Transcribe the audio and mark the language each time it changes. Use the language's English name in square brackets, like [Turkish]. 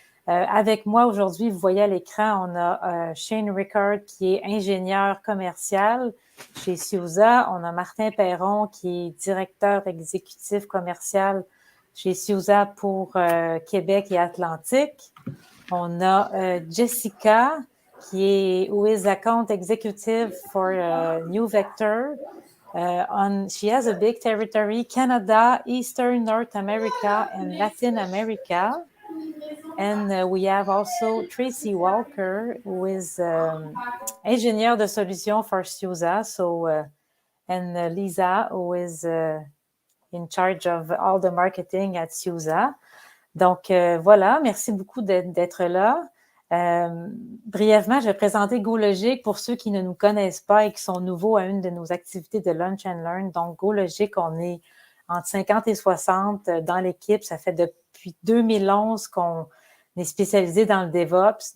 [French] Avec moi aujourd'hui, vous voyez à l'écran, on a Sean Rickerd qui est ingénieur commercial chez Suse. On a Martin Perron qui est directeur exécutif commercial chez Suse pour Québec et Atlantique. On a Jessica qui est [English] who is account executive for NeuVector. She has a big territory, Canada, Eastern North America and Latin America. And we have also Tracy Walker, who is [French] ingénieur de solutions [English] for Suse, and Lisa, who is in charge of all the marketing at Suse. [French] Donc, voilà, merci beaucoup d'être là. Brièvement, je vais présenter GoLogic pour ceux qui ne nous connaissent pas et qui sont nouveaux à une de nos activités de [English] Lunch and Learn. [French] Donc, GoLogic, on est entre 50 et 60 dans l'équipe. Ça fait depuis 2011 qu'on est spécialisé dans le DevOps.